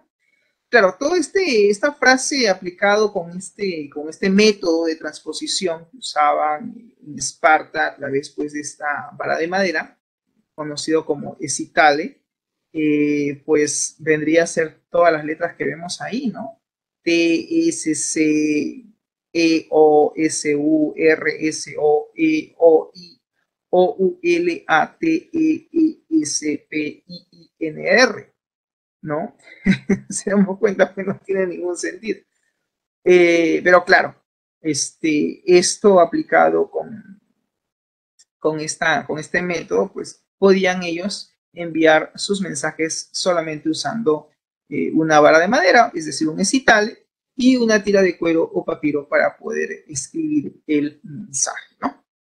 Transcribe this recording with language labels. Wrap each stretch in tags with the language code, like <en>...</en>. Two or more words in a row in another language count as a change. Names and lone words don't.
<es>Claro, toda esta frase aplicado con este método de transposición que usaban en Esparta a través pues, de esta vara de madera, conocido como escitale, pues vendría a ser todas las letras que vemos ahí, ¿no? T, S, C, E, O, S, U, R, S, O, E, O, I, O, U, L, A, T, E, E, S, P, I, N, R, ¿no? Se damos cuenta que no tiene ningún sentido. Pero claro, esto aplicado con este método, pues podían ellos enviar sus mensajes solamente usando una vara de madera, es decir, un escitale, y una tira de cuero o papiro para poder escribir el mensaje, ¿no?</es>